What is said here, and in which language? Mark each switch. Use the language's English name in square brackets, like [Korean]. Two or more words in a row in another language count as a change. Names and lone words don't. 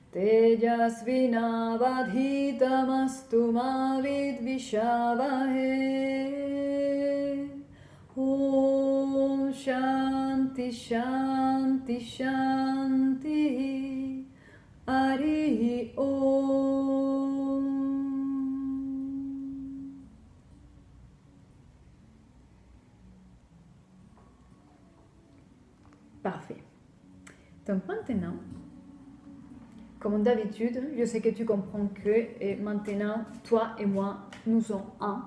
[Sanskrit] तेजस्विनावधीतमस्तु मा विद्विषावहै. ॐ शान्तिः शान्तिः शान्तिः हरिः ॐ. [French] Parfait. Donc maintenant, comme d'habitude, je sais que tu comprends que maintenant, toi et moi, nous sommes un.